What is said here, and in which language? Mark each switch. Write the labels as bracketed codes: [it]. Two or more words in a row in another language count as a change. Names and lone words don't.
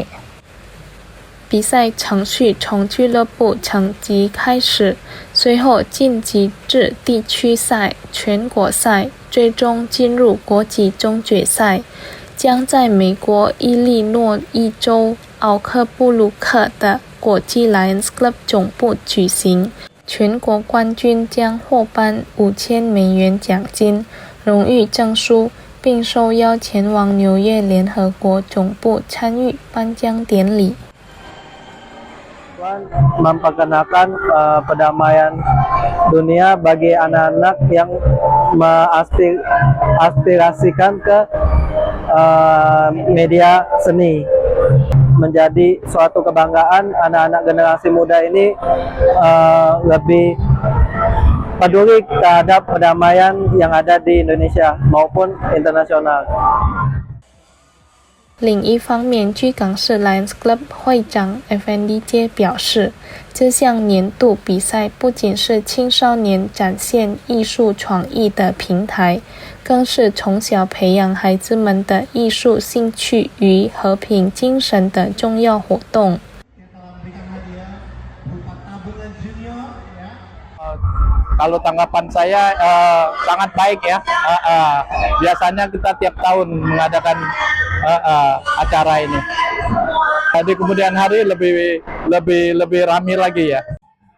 [zh] 比赛程序从俱乐部层级开始，随后晋级至地区赛、全国赛，最终进入国际终决赛，将在美国伊利诺伊州奥克布鲁克的国际 Lions Club 总部举行。全国冠军将获颁$5000奖金、荣誉证书，并受邀前往纽约联合国总部参与颁奖典礼。 [id] memperkenalkan perdamaian dunia bagi anak-anak yang mengaspirasikan ke media seni. Menjadi suatu kebanggaan anak-anak generasi muda ini lebih peduli terhadap perdamaian yang ada di Indonesia maupun internasional。 [zh] 另一方面，居港市 Lions Club 会长 FND 街表示，这项年度比赛不仅是青少年展现艺术创意的平台，更是从小培养孩子们的艺术兴趣与和平精神的重要活动。 [id] Kalau tanggapan saya sangat baik ya. Biasanya kita tiap tahun mengadakan acara ini. Di kemudian hari lebih ramai lagi ya.